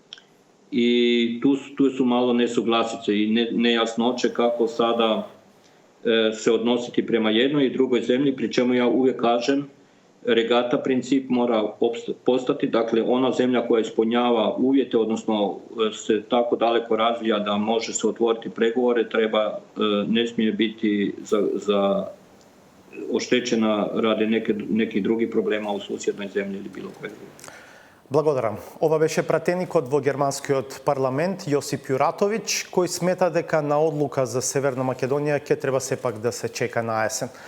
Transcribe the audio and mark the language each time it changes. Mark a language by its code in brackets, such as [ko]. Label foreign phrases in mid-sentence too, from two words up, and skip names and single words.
[hr] i tu su malo nesuglasice i nejasnoće kako sada se odnositi prema jednoj i drugoj zemlji, pri čemu ja uvijek kažem regata princip mora postati, dakle ona zemlja koja ispunjava uvjete, odnosno se tako daleko razvija da može se otvoriti pregovore, ne smije biti za oštećena radi nekih drugih problema u susjednoj zemlji ili bilo koje druge. [mk] Благодарам. Ова беше пратеникот во германскиот парламент Јосип Јуратовиќ, кој смета дека на одлука за Северна Македонија ќе треба сепак да се чека на есен.